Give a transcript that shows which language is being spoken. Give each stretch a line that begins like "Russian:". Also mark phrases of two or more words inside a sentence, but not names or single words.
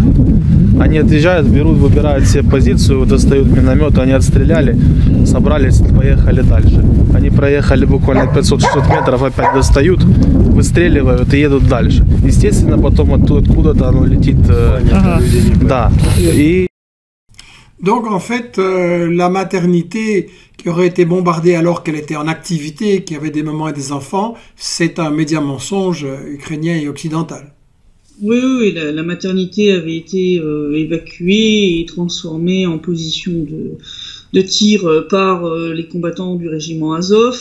Russian: Они отъезжают, выбирают себе позицию, достают миномет, они отстреляли, собрались, поехали дальше. Они проехали буквально 500-600 метров, опять достают, выстреливают и едут дальше. Естественно, потом откуда-то оно летит. Да. И...
French: Donc en fait, la maternité qui aurait été bombardée alors qu'elle était en activité, qui avait des mamans et des enfants, c'est un média mensonge ukrainien et occidental. Oui, la maternité avait été évacuée et transformée en position de tir par les combattants du régiment Azov.